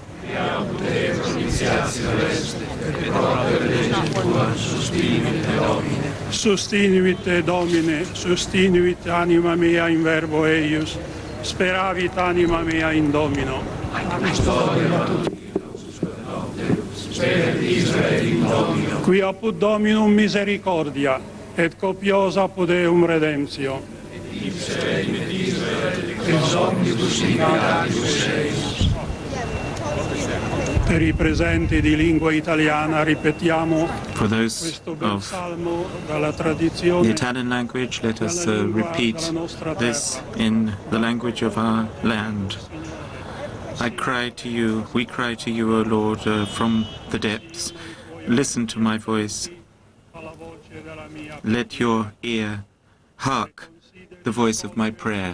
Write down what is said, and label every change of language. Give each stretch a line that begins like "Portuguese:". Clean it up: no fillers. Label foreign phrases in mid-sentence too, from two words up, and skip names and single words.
Latin: Sustinivit Domine, sustinivit anima mea in verbo eius, speravit anima mea in Domino. Qui apud Dominum misericordia, et copiosa apud eum redemptio.
Italian: Per i presenti di lingua italiana ripetiamo
English: For those
Italian: questo bel
English: of
Italian: salmo dalla
English: the
Italian: tradizione.
English: Italian language, let us repeat this in the language of our land. I cry to you, we cry to you, O Lord, from the depths. Listen to my voice. Let your ear hark the voice of my prayer.